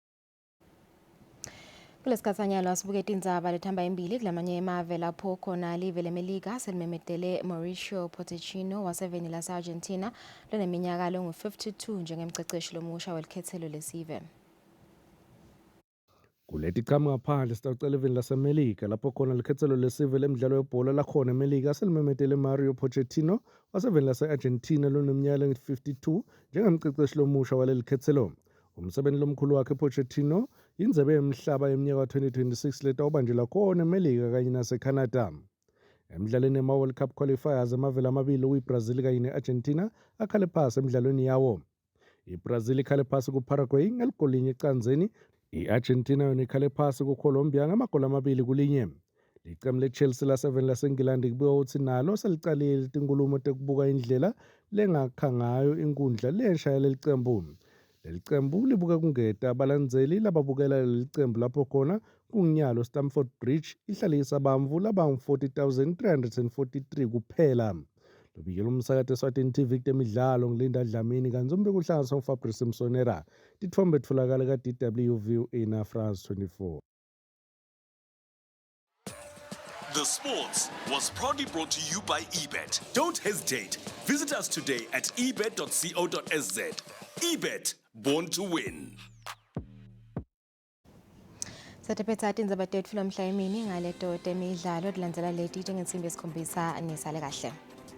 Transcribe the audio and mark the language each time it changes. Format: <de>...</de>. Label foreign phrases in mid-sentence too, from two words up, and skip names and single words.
<ss>Kulesikhathanyalo asibuke tindzaba lethamba embili kulamanye emave lapho khona live lemelika selimemedele Mauricio Pochettino waseveni lase-Argentina loneminyaka lengu-52 njengemceceshi lomusha welikhethelo lesive. Kuleti qhamu ngaphandle sitawucela eveni lasemelika lapho khona likhethelo lesive lemidlalo yebhola lakhona emelika selimemedele Mauricio Pochettino waseveni lase-Argentina loneminyaka lengu-52 njengemceceshi lomusha waleli khethelo. Umsebenzi lomkhulu wakhe Pochettino indebe yemhlaba yeminyaka 2026 letawubanjelwa khona emelika kanye naseCanada. Emidlalweni ema-</ss> <en>World Cup qualifiers</en> <ss>amavela amabili kuyiBrazil kanye ne-Argentina akhale phasi emidlalweni yawo. IBrazil ikhale phasi kuParaguay ngeligoli linye ecanzeni, i-Argentina yona ikhale phasi kuColombia ngamagoli 2-1. Licemu leChelsea lase-7 laseNgilandi kubika ukuthi nalo selicalile tinkulumo tekubuka indlela lengakha ngayo inkundla lensha yaleli cembu. Leli cembu libuka kungeta abalandzeli lababukela leli cembu lapho khona kunginyalo Stamford Bridge ihlalisa bantfu labangu-40,343 kuphela. Lobikela umsakato eSwatini TV temidlalo ngilinda Dlamini kanzombeko luhlanganiswe nguFabrice Msonera. Tithombe titfolakala ka-DW na France 24.</ss> <en>The Sports was proudly brought to you by eBet. Don't hesitate. Visit us today at ebet.co.sz. eBet, born to win.</en> <ss>Satephetha tindzaba tetfu lamhla emini ngaleto temidlalo tilandzela leti njengensimbi yesikhombisa nisale kahle.</ss>